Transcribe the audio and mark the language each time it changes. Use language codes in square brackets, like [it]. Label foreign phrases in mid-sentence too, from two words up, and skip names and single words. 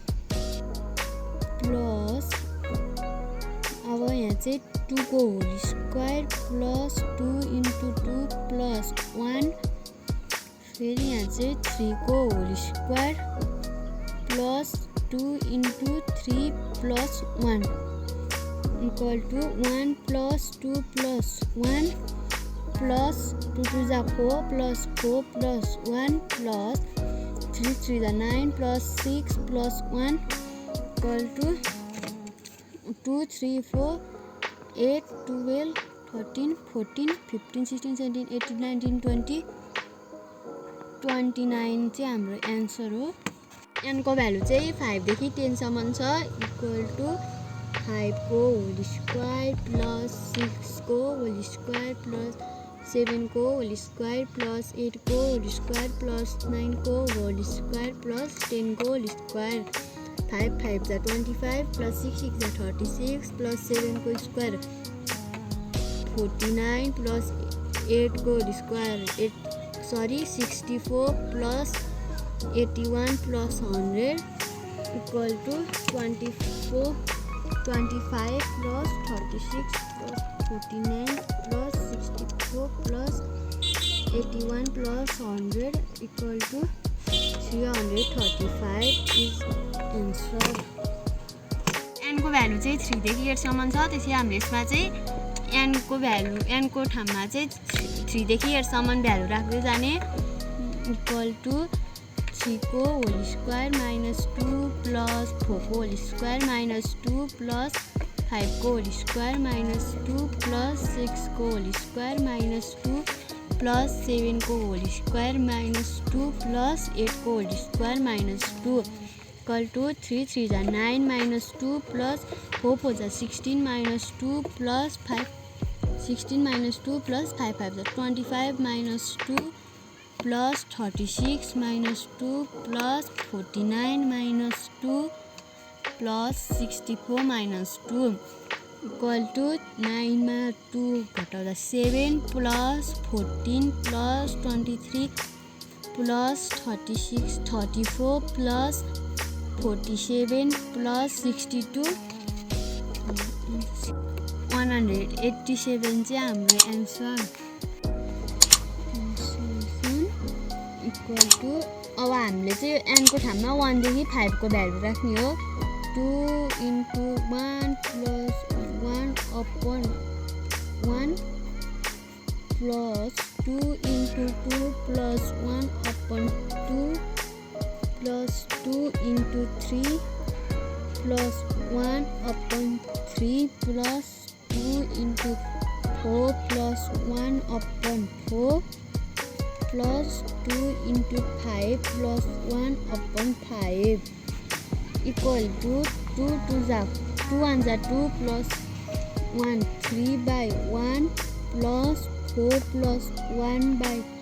[ne] प्लस अब यहाँ चाहिँ 2 को [en] whole square plus 2 into 2 plus 1 [ne] फेरि यहाँ [en] चाहिँ 3 को whole square plus 2 into 3 plus 1 equal to 1 plus 2 plus 1 plus 2 2 जा 4 plus 4 plus 1 plus 3 3 जा 9 plus 6 plus 1 equal to 2 3 4 8 12 13 14 15 16 17 18 19 20 29 [ne] चाहिँ हाम्रो [en] एन्सर [ne] हो n को भ्यालु चाहिँ 5 देखि 10 सम्म छ [en] equal to 5 को whole square plus 6 को whole square plus 7 को whole square plus 8 को whole square plus 9 को whole square plus 10 को whole square 5 5 जा 25 plus 6 6 जा 36 plus 7 को square 49 plus 8 को whole square 64 plus 81 plus 100 equal to 25 plus 36 plus 49 plus 64 plus 81 plus 100 equal to 335 is answer [ne] n को भ्यालु चाहिँ 3 देखि 8 सम्म छ त्यसै हामीले यसमा चाहिँ n को भ्यालु n को ठाउँमा चाहिँ 3 देखि 8 सम्म भ्यालु राख्दै जाने [en] equal to 3 [ne] को [en] whole square minus 2 plus 4 [ne] को [en] whole square minus 2 plus 5 को whole square minus 2 plus 6 को whole square minus 2 plus 7 को whole square minus 2 plus 8 को whole square minus 2 equal to 3 3 जा 9 minus 2 plus 4 4 जा 16 minus 2 plus 5 16 minus 2 plus 5 5 जा 25 minus 2 plus 36 minus 2 plus 49 minus 2 plus 64 minus 2 equal to 9 मा 2 घटाउँदा 7 plus 14 plus 23 plus 36 34 plus 47 plus 62 187 [ne] चाहिँ हाम्रो [en] एन्सर equal to [ne] अब हामीले चाहिँ n को ठाउँमा 1 देखि 5 को भ्यालु राख्ने हो 2 into [en] 1 plus 1 upon 1 plus 2 into 2 plus 1 upon 2 plus 2 into 3 plus 1 upon 3 plus 2 into 4 plus 1 upon 4 plus 2 into 5 plus 1 upon 5 equal to 2 1 2 plus 1 3 by 1 plus 4 plus 1 by